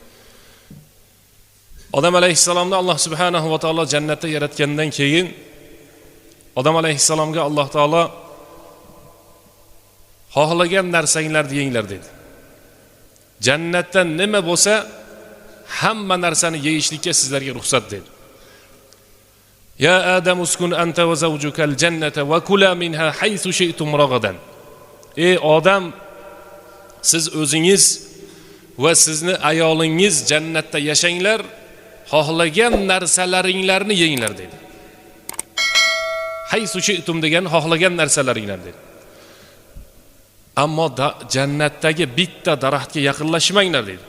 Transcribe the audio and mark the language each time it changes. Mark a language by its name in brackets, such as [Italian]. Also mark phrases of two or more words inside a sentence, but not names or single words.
[Uzbek] Odam alayhissalomni Alloh [Arabic] سبحانه وتعالى [Uzbek] jannatda yaratgandan keyin Odam alayhissalomga Alloh taolo xohlagan narsanglarni yenglar dedi. Jannatda nima bo'lsa, hamma narsani yeyishlikka sizlarga ruxsat dedi. [Arabic] يا آدم اسكن أنت وزوجك الجنة وكلا منها حيث شئتم رغدا. [Uzbek] Ey Odam, siz o'zingiz va sizni ayolingiz jannatda yashanglar, xohlagan narsalaringlarni yenglar dedi. [Arabic] حيث شئتم [Uzbek] degan xohlagan narsalaringlar dedi. Ammo jannatdagi bitta daraxtga yaqinlashmanglar dedi.